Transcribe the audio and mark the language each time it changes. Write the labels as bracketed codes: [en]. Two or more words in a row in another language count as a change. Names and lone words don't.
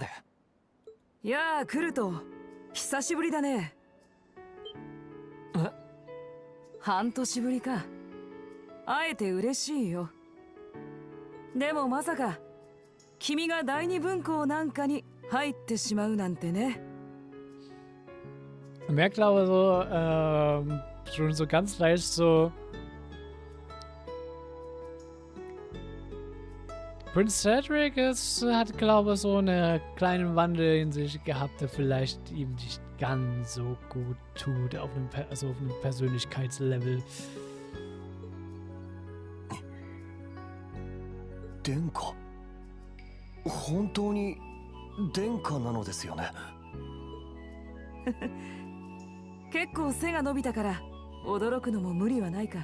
[ja] いやあ、来ると久しぶりだね。半年ぶりか。会えて嬉しいよ。でもまさか君が第二分校なんかに入ってしまうなんてね。 [de] Man merkt aber so, schon so ganz leicht so. Prince Cedric hat, glaube ich, so einen kleinen Wandel in sich gehabt, der vielleicht ihm nicht ganz so gut tut, auf einem, also auf einem Persönlichkeitslevel. [ja] 殿下、本当に殿下なのですよね。結構背が伸びたから驚くのも無理はないか。